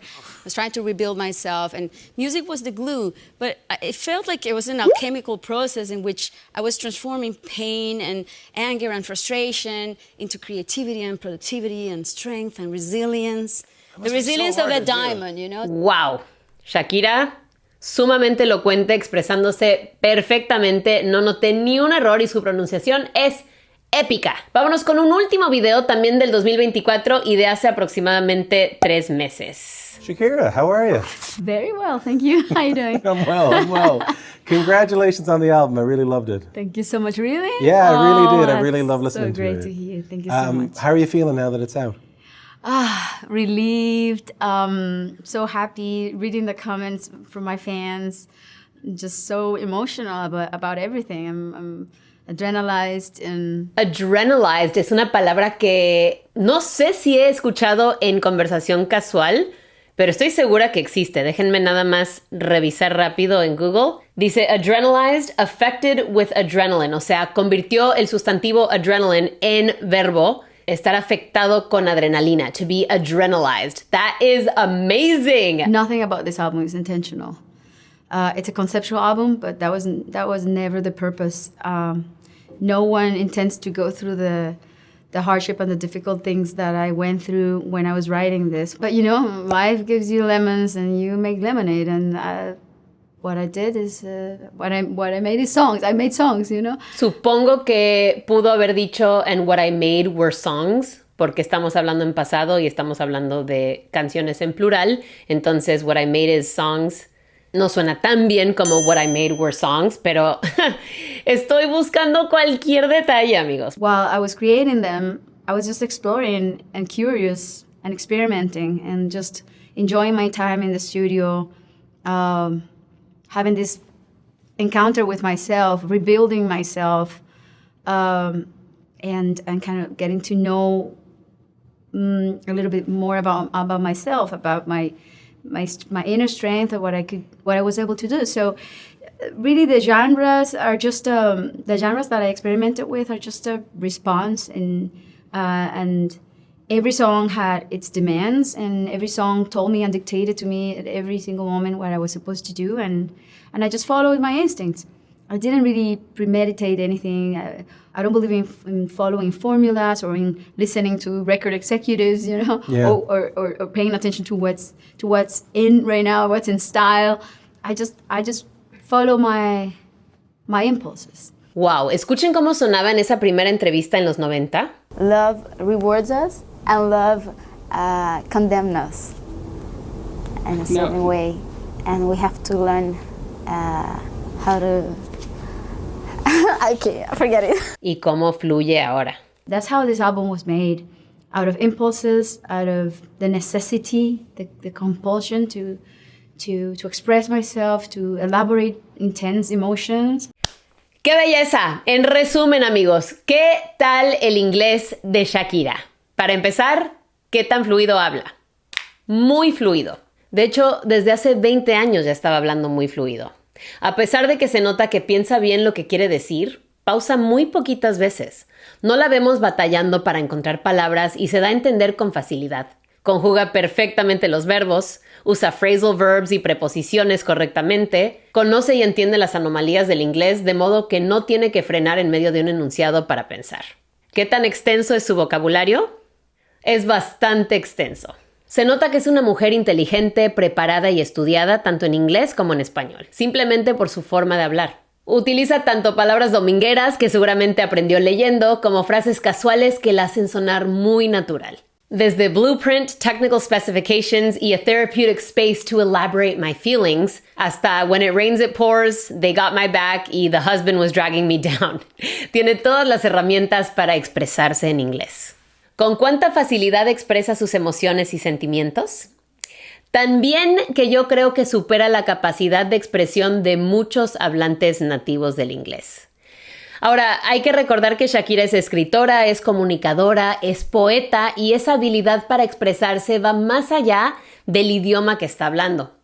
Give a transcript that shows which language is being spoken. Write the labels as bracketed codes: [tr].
[en] I was trying to rebuild myself, and music was the glue. But it felt like it was an alchemical process in which I was transforming pain and anger and frustration into creativity and productivity and strength and resilience. The resilience of a diamond, Wow. [es] Shakira, sumamente elocuente, expresándose perfectamente. No noté ni un error y su pronunciación es épica. Vámonos con un último video también del 2024 y de hace aproximadamente 3 meses. [en] Shakira, how are you? Very well, thank you. How are you doing? I'm well. Congratulations on the album. I really loved it. Thank you so much. Really? Yeah, I really did. I that's really love listening to it. So great to hear. Thank you so much. How are you feeling now that it's out? Relieved, so happy, reading the comments from my fans, just so emotional about everything. I'm adrenalized. [es] Adrenalized es una palabra que no sé si he escuchado en conversación casual, pero estoy segura que existe. Déjenme nada más revisar rápido en Google. Dice [en] adrenalized, affected with adrenaline. [es] O sea, convirtió el sustantivo adrenaline en verbo. Estar afectado con adrenalina, [en] to be adrenalized. That is amazing. Nothing about this album is intentional. It's a conceptual album, but that was never the purpose. No one intends to go through the hardship and the difficult things that I went through when I was writing this. But life gives you lemons and you make lemonade, and what I did is what I made is songs. I made songs, [es] Supongo que pudo haber dicho [en] and what I made were songs, [es] porque estamos hablando en pasado y estamos hablando de canciones en plural. Entonces, [en] what I made is songs. [es] No suena tan bien como [en] what I made were songs, [es] pero estoy buscando cualquier detalle, amigos. [en] While I was creating them, I was just exploring and curious and experimenting and just enjoying my time in the studio, having this encounter with myself, rebuilding myself, and kind of getting to know a little bit more about myself, about my inner strength, of what I was able to do. So really the genres are just the genres that I experimented with are just a response, and every song had its demands, and every song told me and dictated to me at every single moment what I was supposed to do, and I just followed my instincts. I didn't really premeditate anything. I don't believe in following formulas or in listening to record executives, Yeah. or paying attention to what's in right now, what's in style. I just follow my impulses. [es] Wow, escuchen cómo sonaba en esa primera entrevista en los 90. [en] Love rewards us and love condemns us in a certain way. And we have to learn how to... I can't forget it. [es] ¿Y cómo fluye ahora? [en] That's how this album was made. Out of impulses, out of the necessity, the compulsion to express myself, to elaborate intense emotions. [es] ¡Qué belleza! En resumen, amigos, ¿qué tal el inglés de Shakira? Para empezar, ¿qué tan fluido habla? Muy fluido. De hecho, desde hace 20 años ya estaba hablando muy fluido. A pesar de que se nota que piensa bien lo que quiere decir, pausa muy poquitas veces. No la vemos batallando para encontrar palabras y se da a entender con facilidad. Conjuga perfectamente los verbos, usa phrasal verbs y preposiciones correctamente, conoce y entiende las anomalías del inglés de modo que no tiene que frenar en medio de un enunciado para pensar. ¿Qué tan extenso es su vocabulario? Es bastante extenso. Se nota que es una mujer inteligente, preparada y estudiada tanto en inglés como en español, simplemente por su forma de hablar. Utiliza tanto palabras domingueras que seguramente aprendió leyendo, como frases casuales que la hacen sonar muy natural. Desde [en] blueprint, technical specifications [es] y [en] a therapeutic space to elaborate my feelings, [es] hasta [en] when it rains it pours, they got my back [es] y [en] the husband was dragging me down. [es] Tiene todas las herramientas para expresarse en inglés. ¿Con cuánta facilidad expresa sus emociones y sentimientos? También que yo creo que supera la capacidad de expresión de muchos hablantes nativos del inglés. Ahora, hay que recordar que Shakira es escritora, es comunicadora, es poeta y esa habilidad para expresarse va más allá del idioma que está hablando.